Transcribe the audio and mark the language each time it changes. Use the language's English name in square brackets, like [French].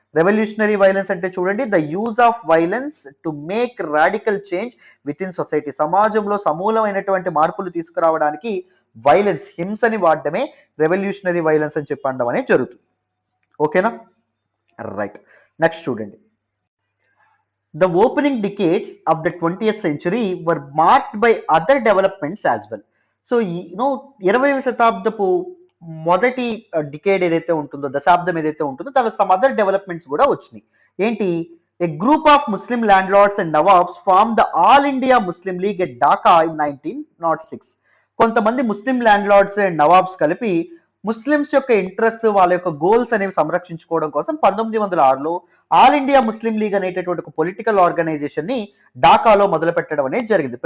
[English] revolutionary violence [Telugu] అంటే చూడండి, [English] The use of violence to make radical change within society. [Telugu] సమాజంలో సమూలమైనటువంటి మార్పులు తీసుకురావడానికి వైలెన్స్, హింసని వాడడమే రెవల్యూషనరీ వైలెన్స్ అని చెప్పడం అనేది జరుగుతుంది. ఓకేనా? రైట్. నెక్స్ట్ చూడండి. [English] The opening decades of the 20th century were marked by other developments as well. [Telugu] So, 20వ శతాబ్దపు మొదటి డికేడ్ ఏదైతే ఉంటుందో, దశాబ్దం ఏదైతే ఉంటుందో, దానిలో సమ్ అదర్ డెవలప్మెంట్స్ కూడా వచ్చినాయి. ఏంటి? [English] A group of Muslim landlords and nawabs form the All India Muslim League at Dhaka in 1906. [Telugu] కొంతమంది ముస్లిం ల్యాండ్ లార్డ్స్ అండ్ నవాబ్స్ కలిపి ముస్లిమ్స్ యొక్క ఇంట్రెస్ట్, వాళ్ళ యొక్క గోల్స్ అనేవి సంరక్షించుకోవడం కోసం 1906లో ఆల్ ఇండియా ముస్లిం లీగ్ అనేటటువంటి ఒక పొలిటికల్ ఆర్గనైజేషన్ ని ఢాకాలో మొదలు పెట్టడం అనేది జరిగింది.